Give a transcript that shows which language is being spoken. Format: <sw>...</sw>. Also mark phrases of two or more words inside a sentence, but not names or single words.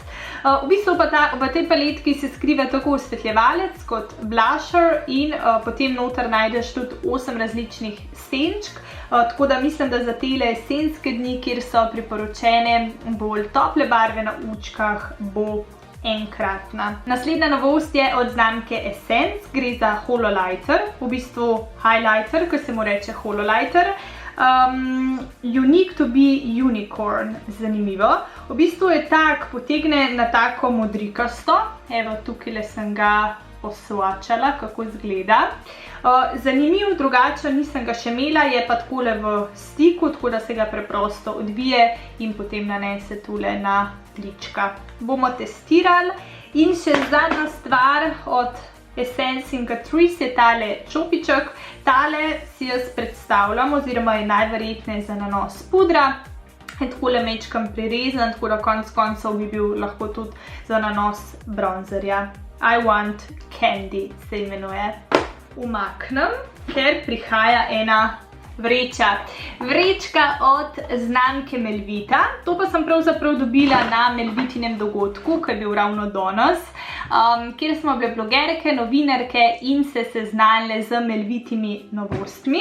<sl>V bistvu pa v tej paletki se skriva tako osvetljevalec kot blusher in potem noter najdeš tudi 8 različnih senčk, tako da mislim, da za tele jesenske dni, kjer so priporočene bolj tople barve na učkah, bo enkratna. Naslednja novost je od znamke Essence, gre za hololighter, v bistvu highlighter, ko se mu reče hololighter.</sl> <en>Unique to be unicorn,</en> <sl>zanimivo. V bistvu je tak, potegne na tako modrikasto, evo tukaj sem ga osvačala, kako izgleda. Zanimiv, drugačen, nisem ga še imela, je pa takole v stiku, tako da se ga preprosto odvije in potem nanese tule na lička. Bomo testirali in še zadnja stvar od Essence in Catrice je tale čopiček. Tale si jaz predstavljam, oziroma je najverjetneje za nanos pudra. Je takole mečkam prirezan, tako da konec koncev bi bil lahko tudi za nanos bronzerja. I want candy se imenuje. Umaknem, ker prihaja ena vreča. Vrečka od znamke Melvita. To pa sem pravzaprav dobila na Melvitinem dogodku, ki je bil ravno danes, kjer smo bile blogerke, novinarke in se seznanile z Melvitimi novostmi.</sl>